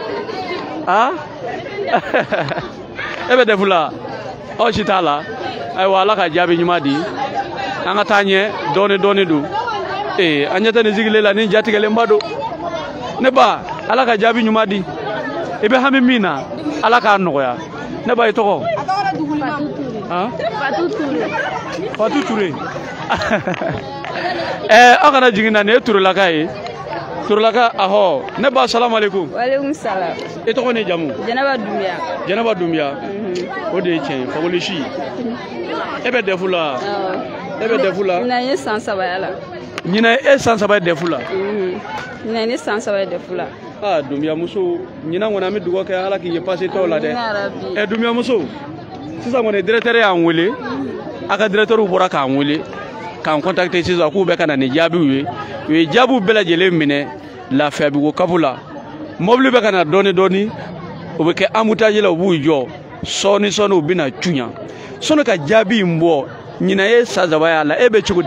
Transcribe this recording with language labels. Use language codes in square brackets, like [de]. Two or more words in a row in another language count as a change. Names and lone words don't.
[bm] e bɛ defu la aw si t'a la ayiwa ala ka jaabi ɲuman di an ka taa ɲɛ dɔɔni don an ɲɛ tɛ nin sigilen la ni jatigɛlenba don ne ba ala ka jaabi ɲuman di i bɛ hami min na ala k'a nɔgɔya ne ba i tɔgɔ Fatu Ture aw kana jigin na nin ye Turelaka ye Turelaka ahɔ ne ba [ar] سلام عليكم وعليكم سلام [bm] i tɔgɔ ni jamu Jɛnɛba Dunbiya o de ye tiɲɛ ye Fakoli e bɛ defu la ɲinan ye san 3 ya la ɲinan e san 3 ye defu la ɲinan ye san 3 ye defu la Dunbiya muso ɲinan kɔni an bɛ dugawu kɛ ala k'i ye passé tɔw la dɛ Dunbiya muso sisan kɔni directeur y'an wele a ka directeur bɔra k'an wele k'an contacter sisan k'u bɛ ka na ni jaabiw ye u ye jaabiw bɛɛ lajɛlen minɛ Lafiyabugu kapu la mobili bɛ ka na dɔɔni o bɛ kɛ embouteillage la u b'u jɔ sɔɔni u bɛ na tuɲa sɔnni ka jaabi in bɔ ɲinan ye san 3 y'a la e bɛ cogo di